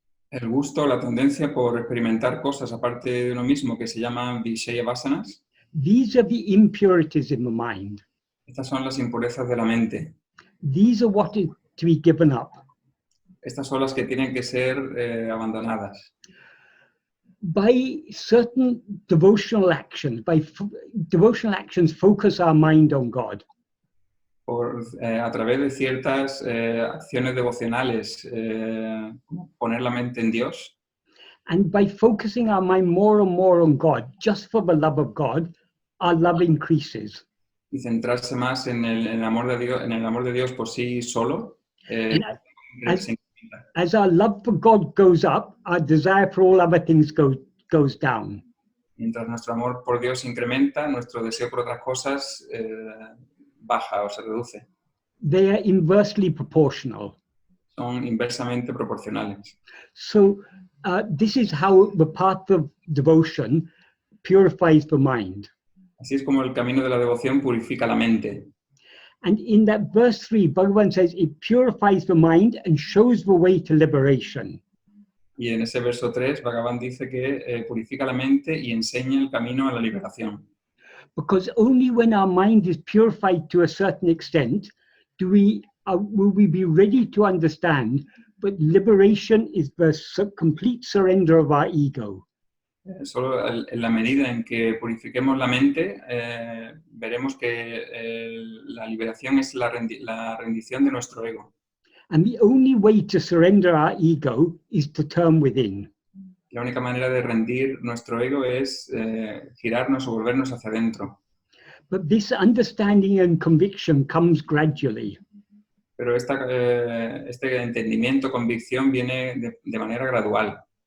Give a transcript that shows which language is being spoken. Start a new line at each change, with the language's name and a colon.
Spanish: El gusto, la tendencia por experimentar cosas aparte de uno mismo que se llaman Vishaya Vasanas.
English: these are the impurities in the mind.
Spanish: Estas son las impurezas de la mente.
English: These are what is to be given up.
Spanish: Estas son las que tienen que ser abandonadas.
English: By certain devotional actions, devotional actions focus our mind on God.
Spanish: A través de ciertas acciones devocionales, poner la mente en Dios.
English: And by focusing our mind more and more on God, just for the love of God, our love increases.
Spanish: Y centrarse más en el amor de Dios por sí solo, se
English: as our love for God goes up, our desire for all other things goes down.
Spanish: Mientras nuestro amor por Dios incrementa, nuestro deseo por otras cosas baja o se reduce.
English: They are inversely proportional.
Spanish: Son inversamente proporcionales.
English: So this is how the path of devotion purifies the mind.
Spanish: Así es como el camino de la devoción purifica la mente.
English: And in that verse 3, Bhagavan says it purifies the mind and shows the way to liberation.
Spanish: Y en ese verso 3, Bhagavan dice que purifica la mente y enseña el camino a la liberación.
English: Because only when our mind is purified to a certain extent will we be ready to understand that liberation is the complete surrender of our ego.
Spanish: Solo en la medida en que purifiquemos la mente, veremos que la liberación es la rendición de nuestro ego.
English: And the only way to surrender our ego is to turn within.
Spanish: La única manera de rendir nuestro ego es girarnos o volvernos hacia adentro.
English: But this understanding and conviction comes gradually.
Spanish: Pero este entendimiento, convicción, viene de manera gradual.